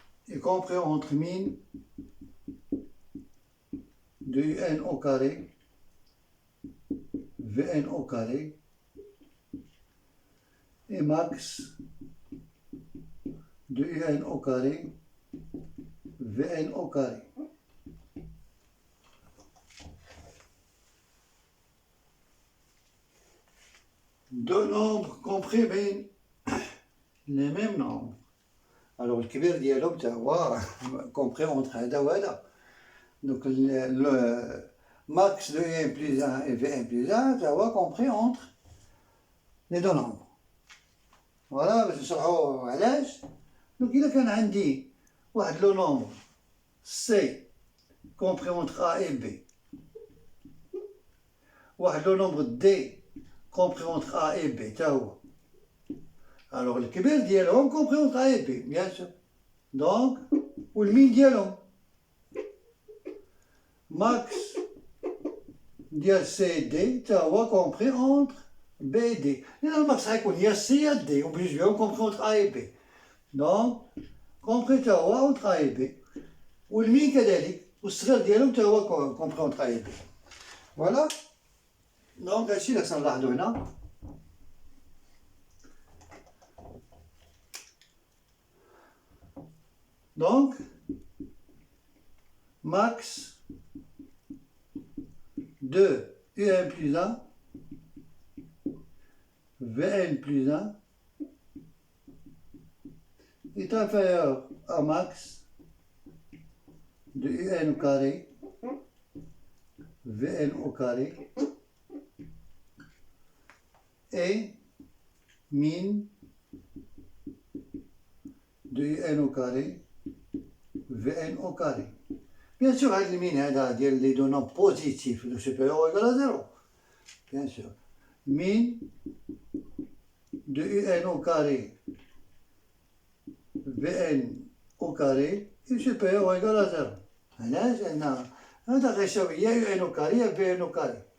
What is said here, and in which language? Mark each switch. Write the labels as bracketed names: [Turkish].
[French] est compris entre min de UN au carré, Vn au carré, et max de UN au carré, Vn au carré. Deux nombres compris [Arabic] بين [French] les mêmes nombres. [Arabic] Alors الكبير ديالهم تا هو [French] compris entre [Arabic] هذا وهذا. [French] Donc le max de n plus 1 et Vn plus 1 [Arabic] تا هو [French] compris entre les deux nombres. [Arabic] Voilà, باش نشرحوا علاش. [French] Donc [Arabic] إذا كان عندي واحد لو [French] nombre C compris entre A et B, [Arabic] واحد لو [French] nombre D compris entre A et B [Arabic] تا هو. [French] Alors [Arabic] الكبير ديالهم [French] compris entre A et B, bien sûr. Donc [Arabic] والمين ديالهم [French] max ديال سي دي [Arabic] تا هو [French] compris entre B et D. [Arabic] لأن الماكس غيكون يا سي يا دي وبيجيهم compris entre A et B. [French] Donc compris [Arabic] تا هو [French] entre A et B. [Arabic] والمين كذلك والصغير ديالهم تا هو [French] compris entre A et B. Voilà. [Arabic] Donc هادشي اللي خصنا نلاحظو هنا. [French] Donc, max de Un plus 1, Vn plus 1 est inférieur à max de Un au carré, Vn au carré, et min de Un au carré, Vn au carré. Bien sûr, [Arabic] هاد المين هذا ديال [French] لي دو نومبر بوزيتيف لو سوبيريور ايكال à 0. Bien sûr. Min de Un au carré, Vn au carré est supérieur ou égal à 0. [Arabic] علاش؟ لأن هذا غيساوي يا [French] Un au carré [Arabic] يا [French] Vn au carré.